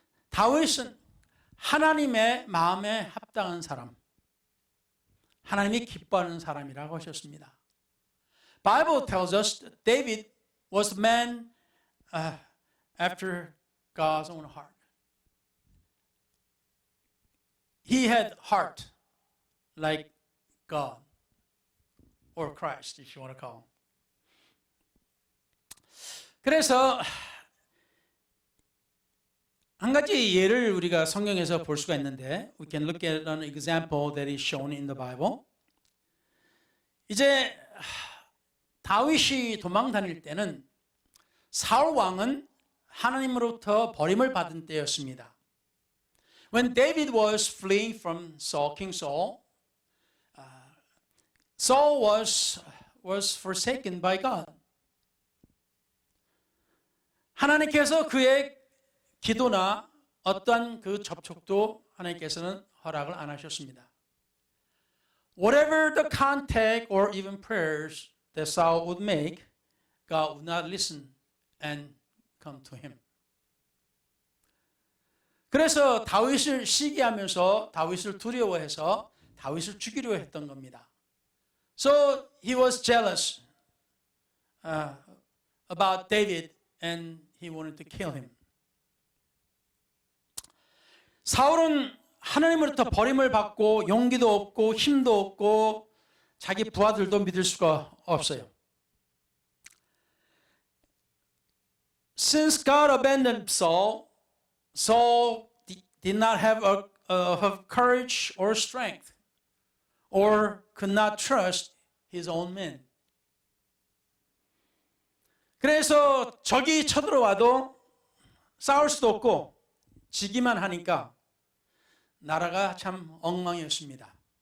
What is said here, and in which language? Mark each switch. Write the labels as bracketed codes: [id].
[ko] 다윗은 하나님의 마음에 합당한 사람, 하나님이 기뻐하는 사람이라고 하셨습니다. [en] Bible tells us that David was a man after God's own heart. He had heart like God or Christ, if you want to call him. [ko] 그래서 한 가지 예를 우리가 성경에서 볼 수가 있는데, [en] we can look at an example that is shown in the Bible. [ko] 이제 다윗이 도망 다닐 때는 사울 왕은 하나님으로부터 버림을 받은 때였습니다. [en] When David was fleeing from King Saul, Saul was forsaken by God. [ko] 하나님께서 그의 기도나 어떠한 그 접촉도 하나님께서는 허락을 안 하셨습니다. [en] Whatever the contact or even prayers that Saul would make, God would not listen and come to him. [ko] 그래서 다윗을 시기하면서 다윗을 두려워해서 다윗을 죽이려 했던 겁니다. [en] So he was jealous about David and he wanted to kill him. [ko] 사울은 하나님으로부터 버림을 받고 용기도 없고 힘도 없고 자기 부하들도 믿을 수가 없어요. [en] Since God abandoned Saul, Saul did not have courage or strength, or could not trust his own men. [ko] 그래서 적이 쳐들어와도 싸울 수도 없고 지기만 하니까 나라가 참 엉망이었습니다.